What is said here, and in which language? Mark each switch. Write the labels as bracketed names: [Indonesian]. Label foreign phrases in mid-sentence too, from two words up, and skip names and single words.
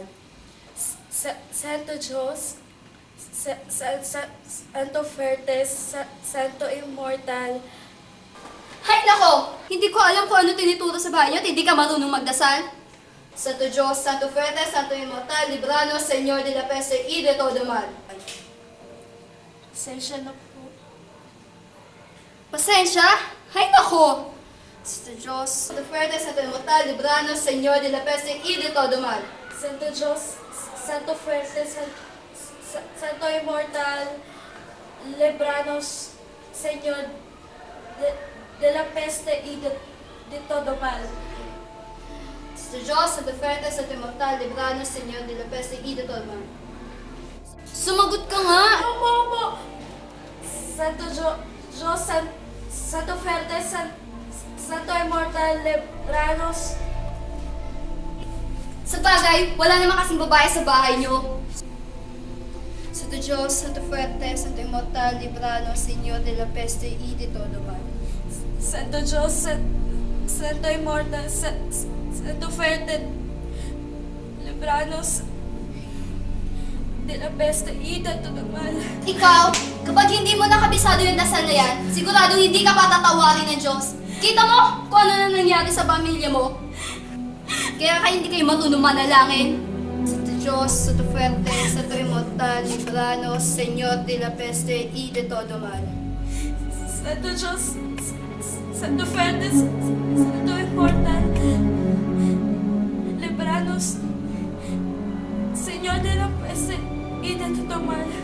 [Spanish] Santo Diyos, Santo Fuerte, Santo Immortal. [Filipino] Hay nako! Hindi ko alam kung ano tinuturo sa bahay at hindi ka marunong magdasal. [Spanish] Santo Dios, Santo Fuerte, Santo Inmortal, Libranos, Señor de la Peste y de todo mal. [Filipino] Pasensya na po. Pasensya? Hay nako! [Spanish] Santo Dios, Santo Fuerte, Santo Inmortal, Libranos, Señor de la Peste y de todo mal. Santo Diyos, Santo Fuerte, Santo Immortal, Libranos, Señor de la Peste y de todo mal. Santo Dios, Santo Fuerte, Santo Inmortal, Libranos, Señor de la Peste y de todo mal. [Filipino] Sumagot ka nga! Opo. [Spanish] Santo Diyos, Santo Fuerte, Santo Immortal, Libranos, [Filipino] Sa bagay, wala naman kasing babae sa bahay niyo. [Spanish] Santo Diyos, Santo Fuerte, Santo Immortal, Librano, Señor de la Peste y de todo mal. Santo Diyos, Santo Immortal, Santo Fuerte, Libranos de la Peste y de todo mal. [Filipino] Ikaw, kapag hindi mo nakabisado yung dasal na yan, sigurado hindi ka patatawarin ng Diyos. Kita mo kung ano na nangyari sa pamilya mo. Kaya hindi kayo marunong manalangin. [Spanish] Santo Diyos, Santo Fuerte, Santo Immortal, Libranos, Señor de la Peste y de todo mal. Santo Diyos, Santo Fuerte, Santo Immortal, Libranos, Señor de la Peste y de todo mal.